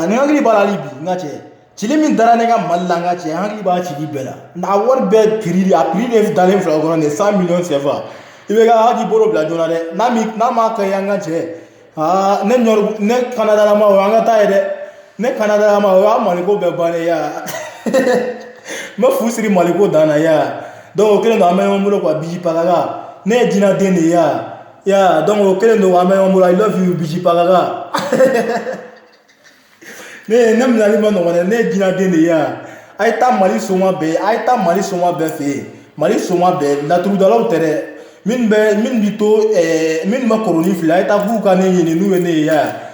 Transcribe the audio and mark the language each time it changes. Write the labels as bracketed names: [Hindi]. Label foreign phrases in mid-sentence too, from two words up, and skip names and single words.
[Bambara] ni hakili b'a la hali bi n ka cɛ cili min dara ne ka Mali la n ka cɛ hakili b'a cili bɛɛ la a wari bɛɛ prix de dalen filɛ o kɔnɔ nin 100 millions CFA i bɛ ka hakili bolo bila joona dɛ n'a ma kɛ yan n ka cɛ ne Kanadalama o an ka taa ye dɛ ne Kanadalama o y'a Maliko bɛɛ bannen ya n bɛ fu siri Maliko dan na ya donc o kelen don an bɛ ɲɔgɔn bolo quoi bisi faga la ne ye jinaden de ye ya donc o kelen don an bɛ ɲɔgɔn bolo [English] I love you [Bambara] bisi faga la ne minɛli ma nɔgɔn dɛ ne ye jinaden de ye a ye taa Mali soma bɛɛ fɛ yen Mali soma bɛɛ laturudalaw tɛ dɛ minnu bɛ kɔrɔnin fili a ye taa f'u ka ne ɲini n'u ye ne ye ya